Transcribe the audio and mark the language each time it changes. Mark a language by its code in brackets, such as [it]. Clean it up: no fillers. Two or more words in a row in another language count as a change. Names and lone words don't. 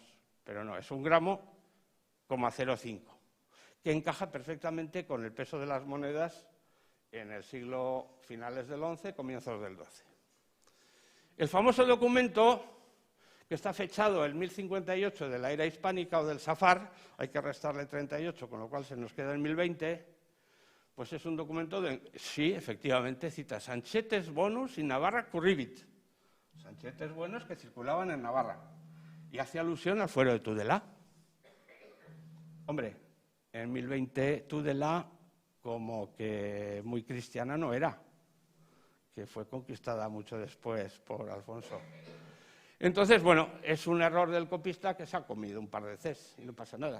[es] Pero no, es 1 gramo, 0,05, que encaja perfectamente con el peso de las monedas en el siglo finales del XI, comienzos del XII. El famoso documento, que está fechado el 1058 de la era hispánica o del Safar, hay que restarle 38, con lo cual se nos queda el 1020, pues es un documento de, sí, efectivamente, cita [la] Sanchetes bonus in Navarra curribit, [es] sanchetes buenos que circulaban en Navarra, y hace alusión al fuero de Tudela. Hombre, en 1020 Tudela como que muy cristiana no era, que fue conquistada mucho después por Alfonso. Entonces, bueno, es un error del copista que se ha comido un par de Cs y no pasa nada.